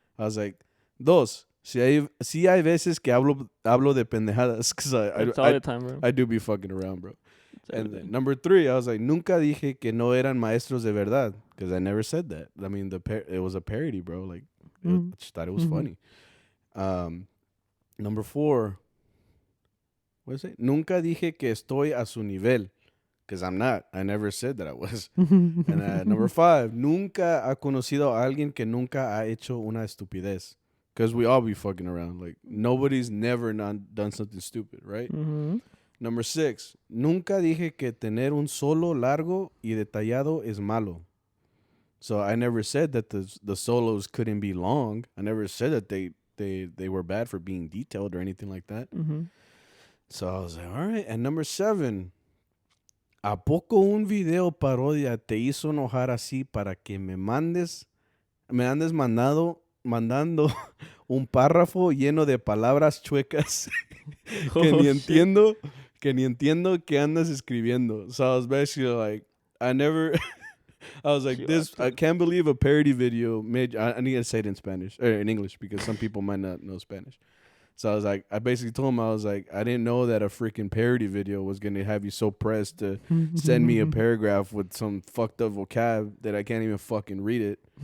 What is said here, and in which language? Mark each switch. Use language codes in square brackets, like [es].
[en] I was like, [es] dos, sí hay veces que hablo de pendejadas, [en] because all the time, bro. I do be fucking around, bro. And then number three, I was like, [es] nunca dije que no eran maestros de verdad, [en] because I never said that. I mean, it was a parody, bro. Like, I just thought it was funny. Number four, what is it? [es] Nunca dije que estoy a su nivel. [en] Because I'm not. I never said that I was. And number five, [es] nunca ha conocido a alguien que nunca ha hecho una estupidez. [en] Because we all be fucking around. Like, nobody's never done something stupid, right? Mm-hmm. Number six, [es] nunca dije que tener un solo largo y detallado es malo. [en] So I never said that the solos couldn't be long. I never said that they were bad for being detailed or anything like that. Mm-hmm. So I was like, all right. And number seven, [es] ¿a poco un video parodia te hizo enojar así para que me andes mandando un párrafo lleno de palabras chuecas que ni entiendo que andas escribiendo? [en] So I was basically like, I was like, I can't believe a parody video made. I need to say it in Spanish or in English because some people might not know Spanish. So I was like, I basically told him, I was like, I didn't know that a freaking parody video was going to have you so pressed to send me a paragraph with some fucked up vocab that I can't even fucking read it.